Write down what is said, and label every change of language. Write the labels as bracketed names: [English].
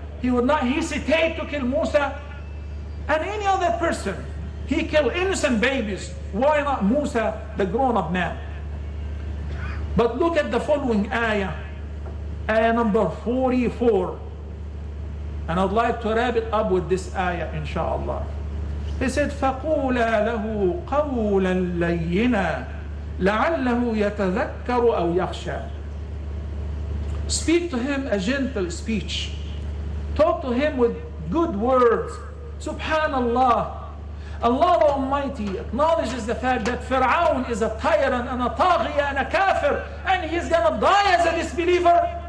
[English] He would not hesitate to kill Musa and any other person. He killed innocent babies. Why not Musa, the grown-up man? But look at the following ayah, ayah number 44. And I'd like to wrap it up with this ayah, inshallah. He said, [Arabic] فَقُولَا لَهُ قَوْلًا لَيِّنًا لَعَلَّهُ يَتَذَكَّرُ أَوْ يَخْشَى. [English] Speak to him a gentle speech. Talk to him with good words. Subhanallah. Allah the Almighty acknowledges the fact that Fir'aun is a tyrant and a taghiyah and a kafir, and he's gonna die as a disbeliever.